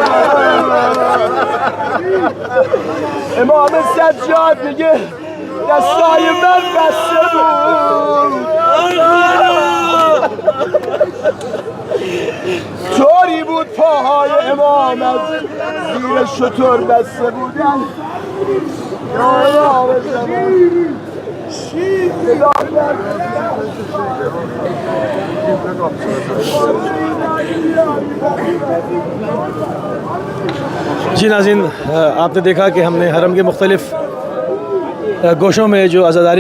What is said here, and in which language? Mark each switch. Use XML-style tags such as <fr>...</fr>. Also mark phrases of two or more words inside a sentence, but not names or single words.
<fa>امام سجاد میگه دستای من بسته بود، طوری بود پاهای امام از زیر شتر بسته بودن.</fa> <ur>جی ناظرین، آپ نے دیکھا کہ ہم نے حرم کے مختلف گوشوں میں جو عزاداری</ur>